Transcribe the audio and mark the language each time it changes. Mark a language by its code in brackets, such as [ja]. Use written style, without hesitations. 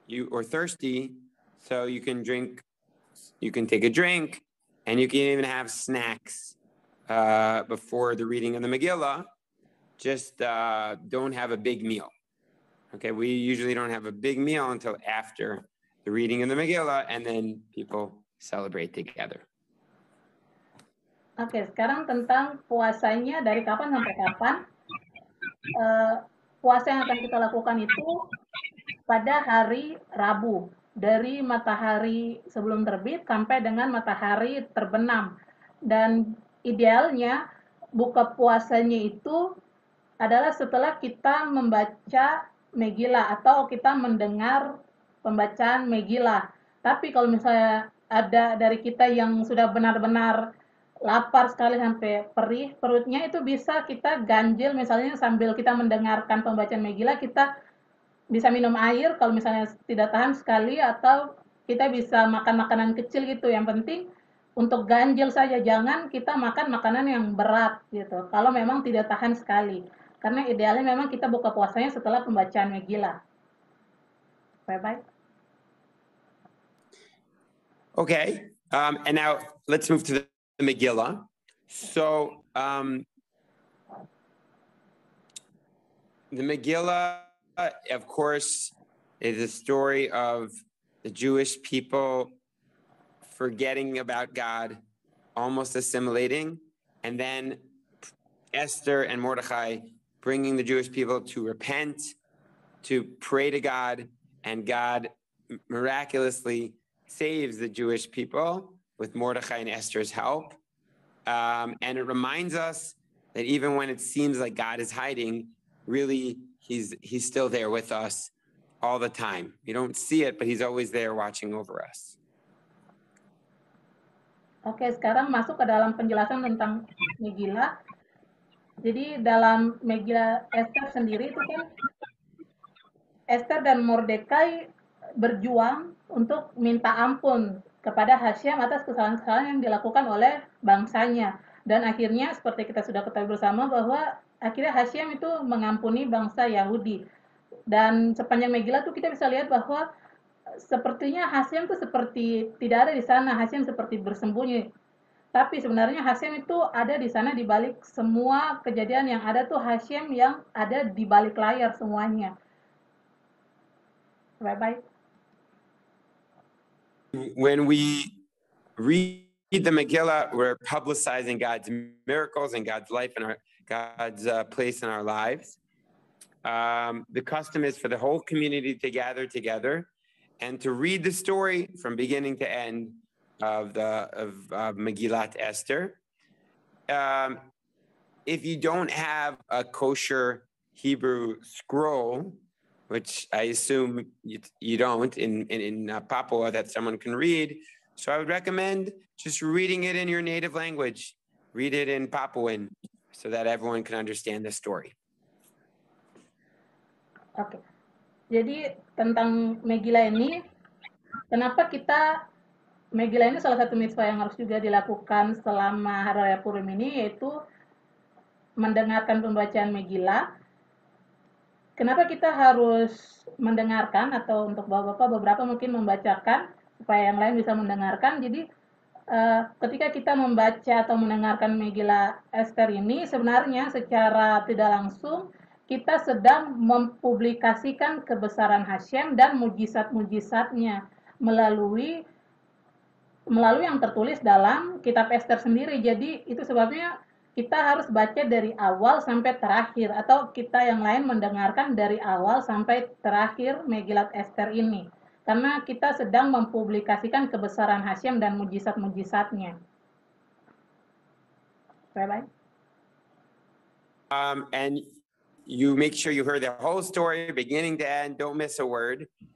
[en] or thirsty, so you can take a drink, and you can even have snacks before the reading of the Megillah. Just don't have a big meal. Okay, we usually don't have a big meal until after the reading of the Megillah, and then people celebrate together. [id] Oke, sekarang tentang puasanya dari kapan sampai kapan. Puasa yang akan kita lakukan itu pada hari Rabu, dari matahari sebelum terbit sampai dengan matahari terbenam. Dan idealnya buka puasanya itu adalah setelah kita membaca Megillah atau kita mendengar pembacaan Megillah. Tapi kalau misalnya ada dari kita yang sudah benar-benar lapar sekali sampai perih perutnya, itu bisa kita ganjil, misalnya sambil kita mendengarkan pembacaan Megillah, kita bisa minum air kalau misalnya tidak tahan sekali, atau kita bisa makan makanan kecil gitu. Yang penting untuk ganjil saja, jangan kita makan makanan yang berat gitu kalau memang tidak tahan sekali, karena idealnya memang kita buka puasanya setelah pembacaan Megillah. [en] Bye-bye. Okay, and now let's move to the Megillah. So the Megillah, of course, is a story of the Jewish people forgetting about God, almost assimilating, and then Esther and Mordechai bringing the Jewish people to repent, to pray to God, and God miraculously saves the Jewish people with Mordechai and Esther's help. And it reminds us that even when it seems like God is hiding, really he's still there with us all the time. You don't see it, but he's always there watching over us. [id] Oke, sekarang masuk ke dalam penjelasan tentang Megillah. Jadi dalam Megillah Esther sendiri itu kan Esther dan Mordekai berjuang untuk minta ampun kepada Hasyam atas kesalahan-kesalahan yang dilakukan oleh bangsanya. Dan akhirnya seperti kita sudah ketahui bersama bahwa akhirnya Hasyam itu mengampuni bangsa Yahudi. Dan sepanjang Megillah tuh kita bisa lihat bahwa sepertinya Hasyam tuh seperti tidak ada di sana, Hasyam seperti bersembunyi. Tapi sebenarnya Hasyam itu ada di sana, di balik semua kejadian yang ada tuh Hasyam yang ada di balik layar semuanya. Bye-bye. [en] When we read the Megillah, we're publicizing God's miracles and God's life and God's place in our lives. The custom is for the whole community to gather together and to read the story from beginning to end of Megillat Esther. If you don't have a kosher Hebrew scroll, which I assume you don't in Papua that someone can read, so I would recommend just reading it in your native language. Read it in Papuan so that everyone can understand the story. [id] Oke. Jadi tentang Megillah ini, kenapa Megillah ini salah satu mitzvah yang harus juga dilakukan selama Hari Raya Purim ini, yaitu mendengarkan pembacaan Megillah. Kenapa kita harus mendengarkan, atau untuk bapak-bapak beberapa mungkin membacakan supaya yang lain bisa mendengarkan. Jadi ketika kita membaca atau mendengarkan Megillah Esther ini, sebenarnya secara tidak langsung kita sedang mempublikasikan kebesaran Hasyam dan mujizat-mujizatnya melalui yang tertulis dalam kitab Esther sendiri. Jadi itu sebabnya kita harus baca dari awal sampai terakhir, atau kita yang lain mendengarkan dari awal sampai terakhir Megillat Esther ini, karena kita sedang mempublikasikan kebesaran Hasyam dan mujizat-mujizatnya. Bye-bye. [en] And you make sure you heard the whole story, beginning to end, don't miss a word.